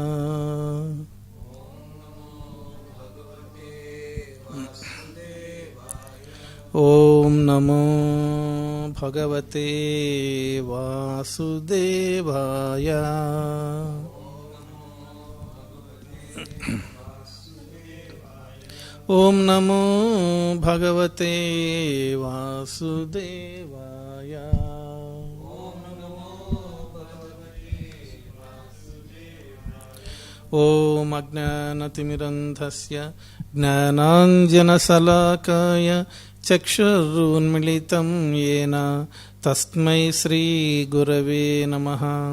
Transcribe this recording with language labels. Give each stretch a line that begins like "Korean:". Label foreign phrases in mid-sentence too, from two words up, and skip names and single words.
Sanskrit: ఓం నమో భగవతే వాసుదేవాయ. ఓం నమో భగవతే వాసుదేవాయ. ఓం అజ్ఞానతిమిరంధస్య జ్ఞానాంజనశలాకాయ చక్షురున్మిళితం యేన తస్మై శ్రీగురవే నమః.